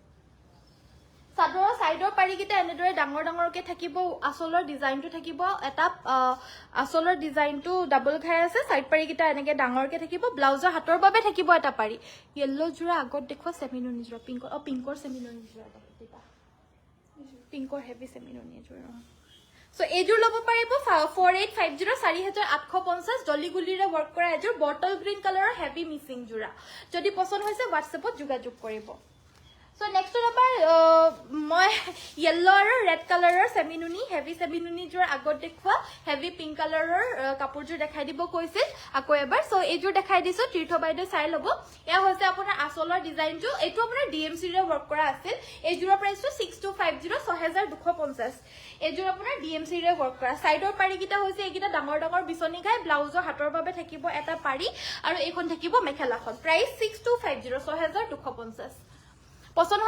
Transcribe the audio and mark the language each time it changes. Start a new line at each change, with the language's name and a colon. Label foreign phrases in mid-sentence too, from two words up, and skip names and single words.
Assamese: চাদৰৰ সাইডৰ পাৰিকিটা এনেদৰে ডাঙৰ ডাঙৰকে থাকিব আচলৰ ডিজাইনটো থাকিব এটা আচলৰ ডিজাইনটো ডাবল ঘাই আছে সাইড পাৰিকিটা এনেকে ডাঙৰকে থাকিব ব্লাউজৰ হাতৰ বাবে থাকিব এটা পাৰি ইয়েলো জোৰা আগত দেখুৱা সেমিনুনি জোৰা পিংকৰ সেমিনুনি জোৰা দিবা পিংকৰ হেভি সেমিনুনি জোৰা সো এজোৰ লব পাৰিব 4850 4850 ডলিগুলিৰে ওয়ার্ক কৰা এজোৰ
English: bottle green colorৰ heavy
Assamese: মিসিং জোৰা যদি পছন্দ হৈছে WhatsAppত যোগাযোগ কৰিব
English: So next number
Assamese: মই yellow আৰু red colorৰ সেমিনুনি heavy সেমিনুনি জোৰ আগত দেখুৱা
English: heavy pink colorৰ
Assamese: কাপোৰজোৰ দেখাই দিব কৈছিল আকৌ এবাৰ সো এইজোৰ দেখাই দিছো তীৰ্থ বাইদেউ চাই লব এয়া হৈছে আপোনাৰ আচলৰ ডিজাইনটো এইটো আপোনাৰ DMC ৰে ওয়ার্ক কৰা আছিল এইজোৰৰ প্ৰাইসটো 6250 6250 এইজোৰ আপোনাৰ DMC ৰে ওয়ার্ক কৰা সাইডৰ পাৰিকিটা হৈছে এইকিটা ডাঙৰ ডাঙৰ বিচনি গাই ব্লাউজৰ হাতৰ বাবে থাকিব এটা পাৰি আৰু এইখন থাকিব মেখেলাখন প্ৰাইস 6250 6250 পছন্দ